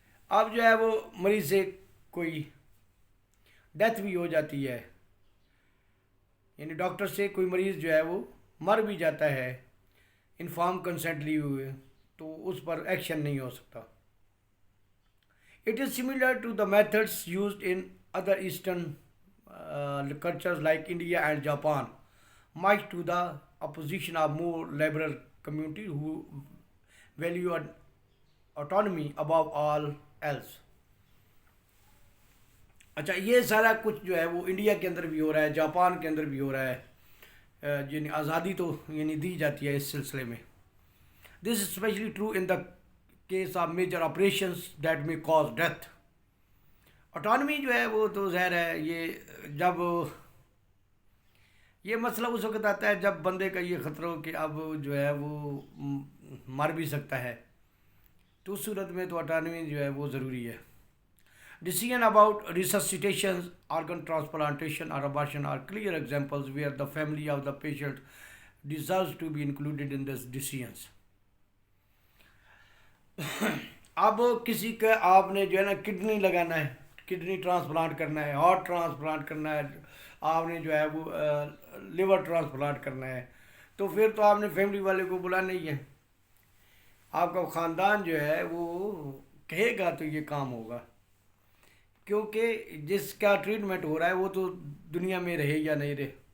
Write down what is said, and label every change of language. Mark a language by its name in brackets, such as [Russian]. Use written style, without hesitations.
[Urdu] اب جو ہے وہ مریض سے کوئی ڈیتھ بھی ہو جاتی ہے، یعنی ڈاکٹر سے کوئی مریض جو ہے وہ مر بھی جاتا ہے انفارم کنسنٹ لیے ہوئے، تو اس پر ایکشن نہیں ہو سکتا. [English] It is similar to the methods used in other Eastern cultures like India and Japan, much to the opposition of more liberal community who value autonomy above all else. [Urdu] اچھا یہ سارا کچھ جو ہے وہ انڈیا کے اندر بھی ہو رہا ہے، جاپان کے اندر بھی ہو رہا ہے، یعنی آزادی تو یعنی دی جاتی ہے اس سلسلے میں. [English] This is especially true in the case of major operations that may cause death. [Urdu] Autonomy جو ہے وہ تو ظاہر ہے یہ جب یہ مسئلہ اس وقت آتا ہے جب بندے کا یہ خطرہ ہو کہ اب جو ہے وہ مر بھی سکتا ہے، تو اس صورت میں تو اٹانومی جو ہے وہ ضروری ہے. [English] Decision about resuscitation, organ transplantation, or abortion are clear examples where the family of the patient deserves to be included in these decisions. [Urdu] اب کسی کا آپ نے جو ہے نا کڈنی لگانا ہے، کڈنی ٹرانسپلانٹ کرنا ہے، ہارٹ ٹرانسپلانٹ کرنا ہے، آپ نے جو ہے وہ لیور ٹرانسپلانٹ کرنا ہے، تو پھر تو آپ نے فیملی والے کو بلانا ہی ہے. آپ کا خاندان جو ہے وہ کہے گا تو یہ کام ہوگا، کیونکہ جس کا ٹریٹمنٹ ہو رہا ہے وہ تو دنیا میں رہے یا نہیں رہے.